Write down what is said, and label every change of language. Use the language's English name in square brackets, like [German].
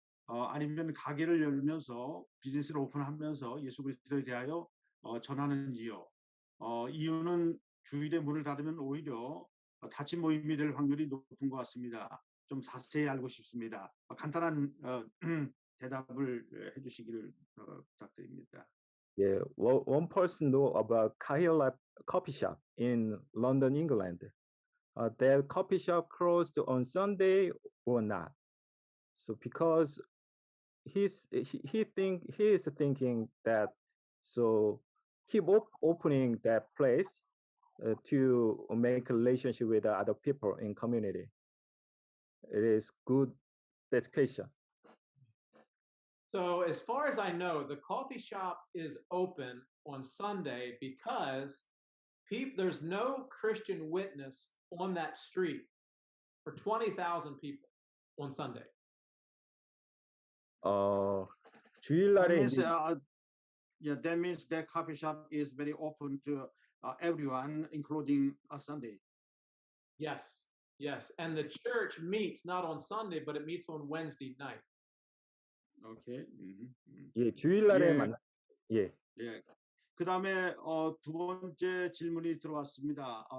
[Korean] 아니면 가게를 열면서 비즈니스를 오픈하면서 예수 그리스도에 대하여 전하는지요? 이유는 주일에 문을 닫으면 오히려 닫힌 모임이 될 확률이 높은 것 같습니다. 좀 자세히 알고 싶습니다. 간단한 대답을 해주시기를 부탁드립니다. [English] Yeah, well, one person know about Kahila coffee shop in London, England. Their coffee shop closed on Sunday or not. So because he is thinking that so keep opening that place to make a relationship with other people in community. It is good dedication. So as far as I know, the coffee shop is open on Sunday because there's no Christian witness on that street for 20,000 people on Sunday. [Korean] 주일날에 [English] that means that coffee shop is very open to everyone, including Sunday. Yes, yes. And the church meets not on Sunday, but it meets on Wednesday night. Okay. [Korean] 예, 주일날에 예. 만나. 예. 예. 그다음에 두 번째 질문이 들어왔습니다.